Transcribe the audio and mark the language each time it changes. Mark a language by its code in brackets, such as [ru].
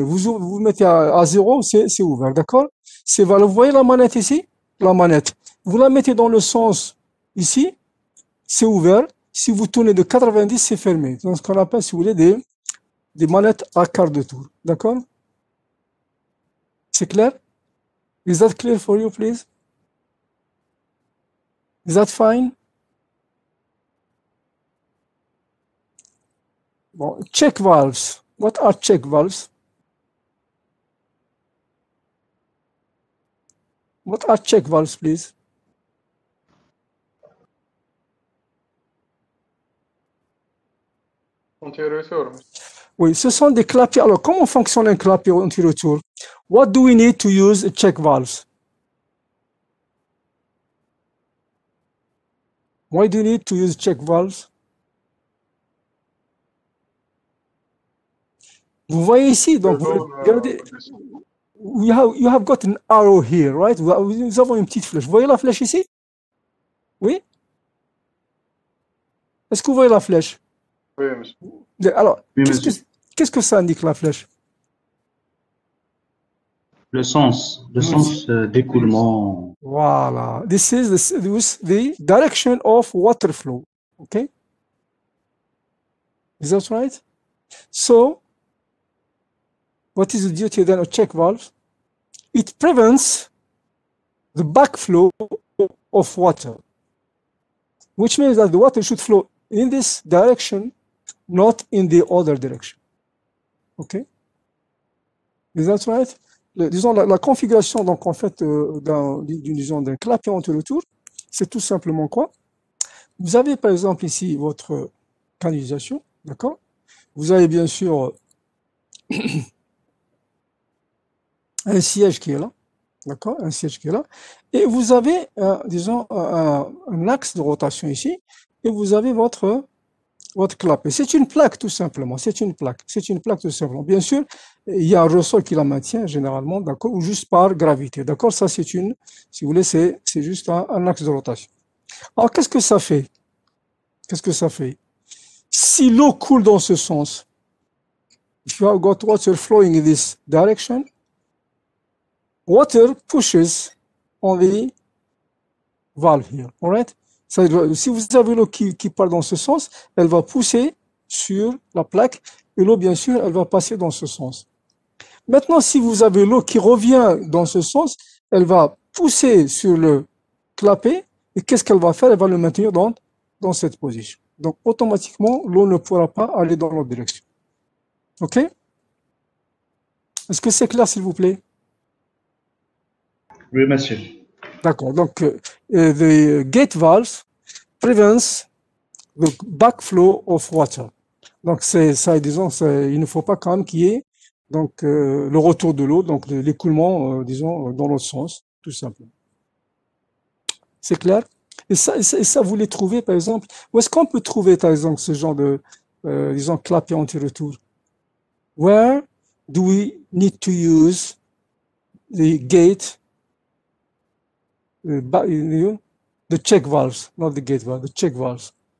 [fr] Vous mettez à 0, c'est ouvert. D'accord? Vous voyez la manette ici? La manette. Vous la mettez dans le sens ici, c'est ouvert. Si vous tournez de 90, c'est fermé. C'est ce qu'on appelle, si vous voulez, des manettes à quart de tour. D'accord? C'est clair? [en] Is that clear for you, please? Is that fine? Bon, check valves. What are check valves? What are check valves, please? [fr] Anti-retour, monsieur. Oui, ce sont des clapiers. Alors, comment fonctionne un clapier anti-retour? [en] What do we need to use check valves? Why do you need to use check valves? [fr] Vous voyez ici, donc regardez, [en] you have got an arrow here, right? [fr] Nous avons une petite flèche. Vous voyez la flèche ici? Oui? Est-ce que vous voyez la flèche? Oui, monsieur. Alors, Oui, monsieur. qu'est-ce que ça indique la flèche? Le sens d'écoulement. Voilà. [en] This is the direction of water flow. Okay? Is that right? So, what is the duty then of check valve? It prevents the backflow of water, which means that the water should flow in this direction, not in the other direction. Okay? Is that right? [fr] Disons, la configuration, donc, en fait, d'un clapet anti-retour, c'est tout simplement quoi? Vous avez, par exemple, ici, votre canalisation, d'accord? Vous avez, bien sûr, un siège qui est là, d'accord? Un siège qui est là. Et vous avez, disons, un axe de rotation ici, et vous avez votre clapet. C'est une plaque, tout simplement. C'est une plaque, tout simplement. Bien sûr, il y a un ressort qui la maintient, généralement, d'accord, ou juste par gravité, d'accord? Ça, c'est si vous voulez, c'est juste un axe de rotation. Alors, qu'est-ce que ça fait? Si l'eau coule dans ce sens, [en] if you have got water flowing in this direction, water pushes on the valve here, all right? [fr] Si vous avez l'eau qui part dans ce sens, elle va pousser sur la plaque, et l'eau, bien sûr, elle va passer dans ce sens. Maintenant, si vous avez l'eau qui revient dans ce sens, elle va pousser sur le clapet, et qu'est-ce qu'elle va faire? Elle va le maintenir dans cette position. Donc, automatiquement, l'eau ne pourra pas aller dans l'autre direction. OK? Est-ce que c'est clair, s'il vous plaît? Oui, monsieur. D'accord. [en] Donc, the gate valve prevents the backflow of water. [fr] Donc, disons, il ne faut pas quand même qu'il y ait donc, le retour de l'eau, donc l'écoulement, disons, dans l'autre sens, tout simplement. C'est clair? Et ça, vous les trouvez, par exemple, où est-ce qu'on peut trouver, par exemple, ce genre de, disons, clapet anti-retour? [en] Where do we need to use the gate, the check valves, not the gate valve, the check valves?